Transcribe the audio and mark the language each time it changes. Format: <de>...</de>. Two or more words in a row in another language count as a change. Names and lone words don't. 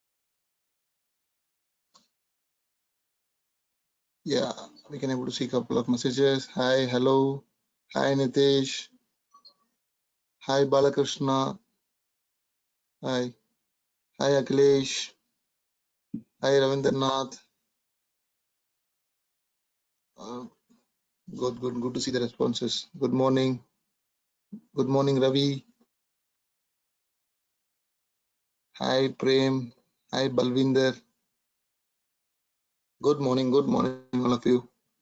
<en>Yeah, we can able to see a couple of messages. Hi, hello. Hi, Nitesh. Hi, Balakrishna. Hi. Hi, Akhilesh. Hi, Ravindranath. Good to see the responses. Good morning. Good morning, Ravi. Hi, Prem. Hi, Balvinder. Good morning, all of you.</en>